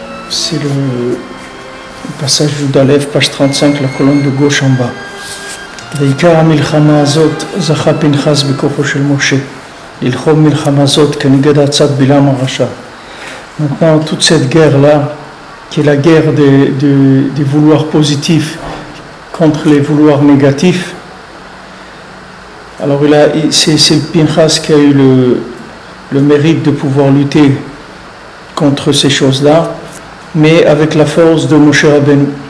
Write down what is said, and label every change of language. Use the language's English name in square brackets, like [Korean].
[French] C'est le passage d'Aleph, page 35, la colonne de gauche en bas. [Hebrew] ועיקר המלחמה הזאת זכה פנחס בכוחו של משה ללחום מלחמה זאת כנגד עצת בלעם הרשע. [French] Maintenant, toute cette guerre-là, qui est la guerre des vouloirs positifs contre les vouloirs négatifs, alors c'est Pinchas qui a eu le mérite de pouvoir lutter contre ces choses-là, mais avec la force de Moshe Rabbeinu.